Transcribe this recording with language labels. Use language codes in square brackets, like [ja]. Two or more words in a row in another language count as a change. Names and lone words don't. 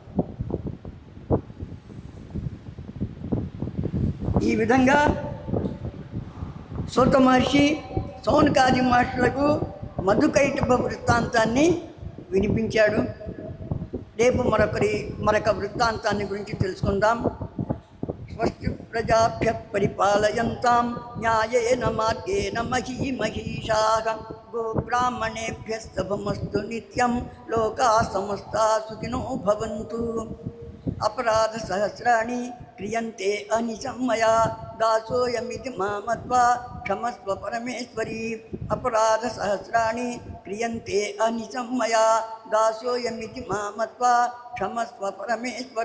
[te] ఈ విధంగా సూత మహర్షి సౌనకాది మహర్షులకు మధుకైటభ వృత్తాంతాన్ని వినిపించాడు. రేపు మరొక వృత్తాంతాన్ని గురించి తెలుసుకుందాం. [sa] स्वस्ति प्रजाभ्य परिपालयन्तां न्यायेन मार्गेण महीमहीशाः गोब्राह्मणेभ्यः शुभमस्तु नित्यं लोकाः समस्ताः सुखिनो भवन्तु. अपराध सहस्राणि क्रियन्ते अनिशं मया दासोयमिति मामत्वा क्षमस्व परमेश्वरि. अपराध सहस्राणि क्रियन्ते अनिशं मया दासोयमिति मामत्वा क्षमस्व परमेश्वर.